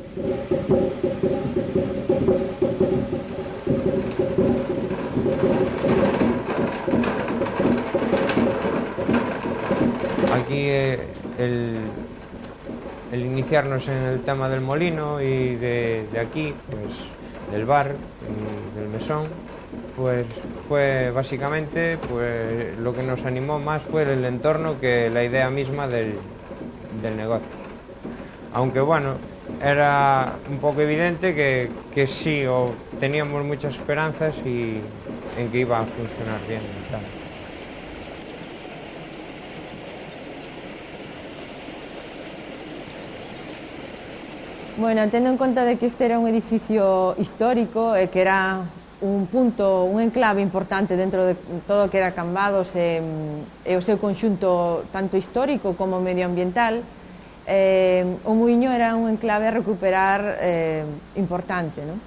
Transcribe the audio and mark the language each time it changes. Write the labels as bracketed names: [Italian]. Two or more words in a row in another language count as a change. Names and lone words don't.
[Spanish] Aquí el iniciarnos en el tema del molino y de aquí, pues del bar y del mesón, pues fue básicamente pues lo que nos animó más fue el entorno que la idea misma del negocio. Aunque bueno, era un poco evidente que sí, teníamos muchas esperanzas en que iba a funcionar bien y tal. [Galician] Bueno, tendo en conta de que este era un edificio histórico e que era un punto, un enclave importante dentro de todo o que era Cambados e o seu conxunto tanto histórico como medioambiental, o muiño era un enclave a recuperar importante, ¿no?